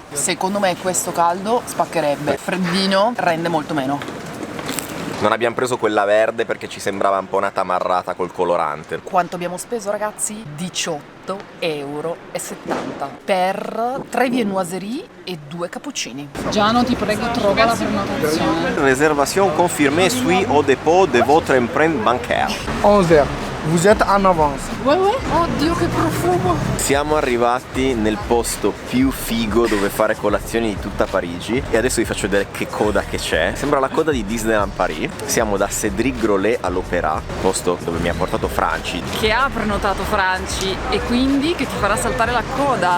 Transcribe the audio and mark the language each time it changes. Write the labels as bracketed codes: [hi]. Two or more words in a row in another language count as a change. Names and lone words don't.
[it] Secondo me questo caldo spaccherebbe. Freddino rende molto meno. Non abbiamo preso quella verde perché ci sembrava un po' una tamarrata col colorante. Quanto abbiamo speso, ragazzi? 18,70 € per 3 viennoiserie e 2 cappuccini. Giano, ti prego, trova la prenotazione. [fr] Réservation confirmée suit au dépôt de votre empreinte bancaire. 11h. Vous êtes en avance. [it] Oddio, che profumo! Siamo arrivati nel posto più figo dove fare colazioni di tutta Parigi e adesso vi faccio vedere che coda che c'è. Sembra la coda di Disneyland Paris. Siamo da Cédric Grolet all'Opéra, posto dove mi ha portato Franci. Che ha prenotato Franci e quindi che ti farà saltare la coda.